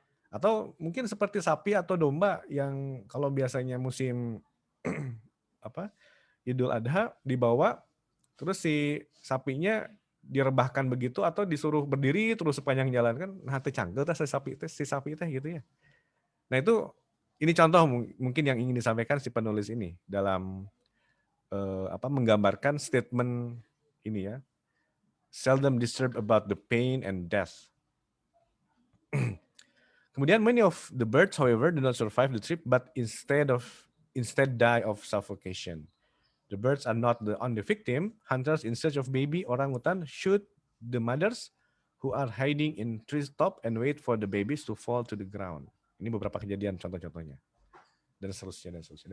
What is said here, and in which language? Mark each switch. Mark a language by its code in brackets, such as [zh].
[id] Atau mungkin seperti sapi atau domba yang kalau biasanya musim Idul Adha dibawa, terus si sapinya direbahkan begitu atau disuruh berdiri terus sepanjang jalan kan, [su] nah teu cangkel teh si sapi teh [id] gitu ya. Nah itu ini contoh mungkin yang ingin disampaikan si penulis ini dalam menggambarkan statement ini ya. [en] seldom disturbed about the pain and death. Kemudian many of the birds, however, do not survive the trip, but instead die of suffocation. The birds are not the only victim. Hunters in search of baby orangutan shoot the mothers who are hiding in trees top and wait for the babies to fall to the ground. [id] Ini beberapa kejadian contoh-contohnya. Dan seterusnya, dan seterusnya.